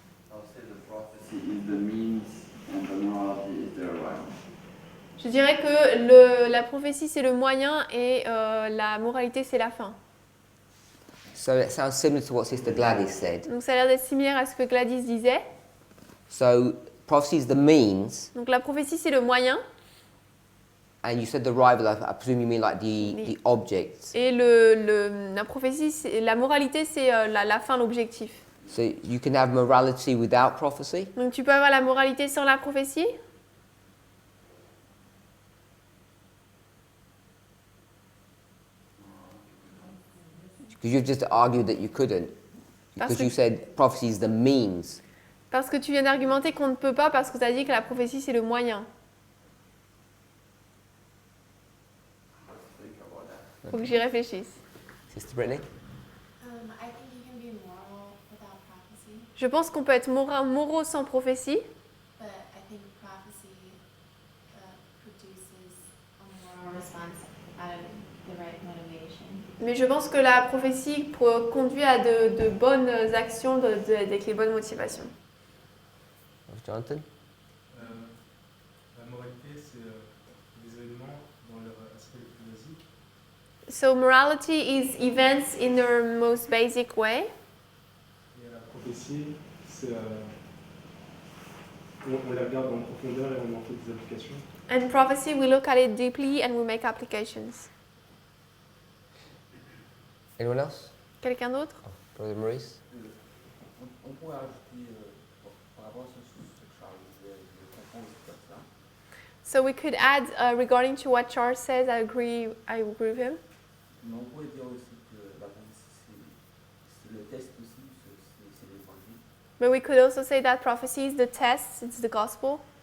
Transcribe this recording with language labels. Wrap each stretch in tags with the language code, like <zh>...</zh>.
<en>I'll say the prophecy is the means and the morality is the right.</en> <fr>Je dirais que la prophétie c'est le moyen et la moralité c'est la fin.</fr> <en>So it sounds similar to what Sister Gladys said.</en> <fr>Donc ça a l'air d'être similaire à ce que Gladys disait.</fr> <en>So prophecy is the means,</en> <fr>Donc la prophétie c'est le moyen</fr> <en>and you said the rival. I presume you mean like the object.</en> <fr>et la prophétie, la moralité c'est la fin, l'objectif.</fr> <en>So you can have morality without prophecy.</en> <fr>Donc tu peux avoir la moralité sans la prophétie?</fr> <en>Because you've just argued that you couldn't. Because you said prophecy is the means.</en> <fr>Parce que tu viens d'argumenter qu'on ne peut pas parce que tu as dit que la prophétie c'est le moyen. Faut que j'y réfléchisse.</fr> <en>Sister Brittany? I think you can be moral without prophecy,</en> <fr>Je pense qu'on peut être moraux sans prophétie,</fr> <en>but I think prophecy produces a moral response out of the right motivation.</en> <fr>mais je pense que la prophétie conduit à de bonnes actions avec les bonnes motivations. Jonathan? La moralité, c'est les événements dans leur aspect le plus basique.</fr> <en>So morality is events in their most basic way.</en> <fr>Et la prophétie, c'est on la regarde en profondeur et on en fait des applications.</fr> <en>And prophecy, we look at it deeply and we make applications. Anyone else?</en> <fr>Quelqu'un d'autre?</fr> <en>Brother Maurice?</en> <fr>On pourrait ajouter par rapport à ce que Charles disait, je comprends aussi comme ça.</fr> <en>So we could add, regarding to what Charles says, I agree with him.</en> <fr>Mais on pourrait dire aussi que la prophétie, c'est le test aussi, c'est l'évangile.</fr> <en>But we could also say that prophecy is the test, it's the gospel.</en>